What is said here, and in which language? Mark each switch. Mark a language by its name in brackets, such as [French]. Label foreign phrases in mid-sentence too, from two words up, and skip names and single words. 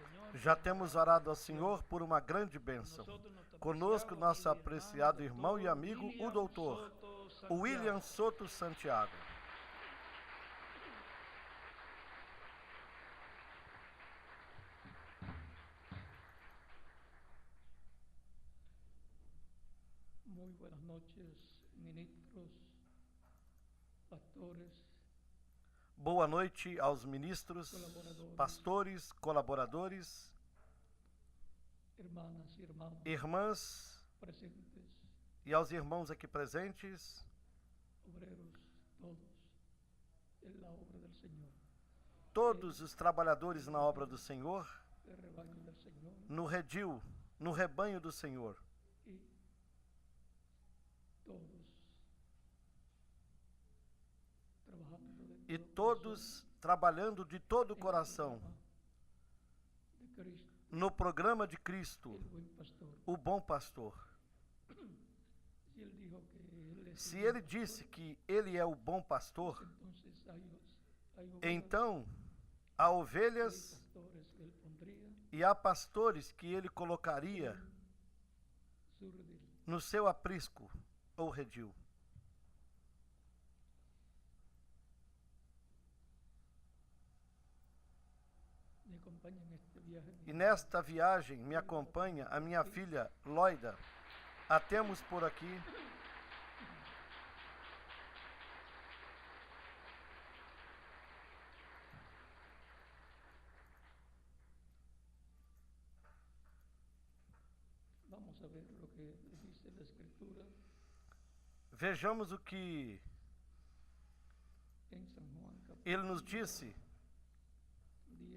[Portuguese] Já temos orado ao Senhor por uma grande bênção. Conosco, nosso apreciado irmão e amigo, o doutor William Soto Santiago. [Spanish] Muy buenas noches, ministros, pastores, [Portuguese] Boa noite aos ministros, pastores, colaboradores, [Spanish] hermanas y hermanos [Portuguese] irmãs presentes, e aos irmãos aqui presentes, [Spanish] obreros, todos en la obra del Señor, [Portuguese] todos os trabalhadores na obra do Senhor, [Spanish] el rebaño del Señor [Portuguese] no redil, no rebanho do Senhor, [Spanish] y todos trabajando de [Portuguese] e todo todos trabalhando de todo o [Spanish] corazón [Portuguese] coração [Spanish] de Cristo, [Portuguese] no programa de Cristo, [Spanish] el buen pastor. [Portuguese] o bom pastor. [Spanish] Si él dijo que él es [Portuguese] Se [Spanish] el buen [Portuguese] ele [Spanish] pastor, [Portuguese] disse que ele é o bom pastor, [Spanish] entonces hay ovejas, [Portuguese] então há [Spanish] hay [Portuguese] ovelhas [Spanish] pastores que él pondría [Portuguese] e há pastores que ele colocaria [Spanish] su redil. [Portuguese] no seu aprisco ou redil. [Spanish] Me acompaña en este viaje [Portuguese] E nesta viagem me acompanha a minha filha Loida. A temos por aqui. [Spanish] Vamos a ver lo que dice la Escritura [Portuguese] Vejamos o que [Spanish] en San Juan [Portuguese] ele nos [Spanish] capítulo [Portuguese] disse [Spanish] 10,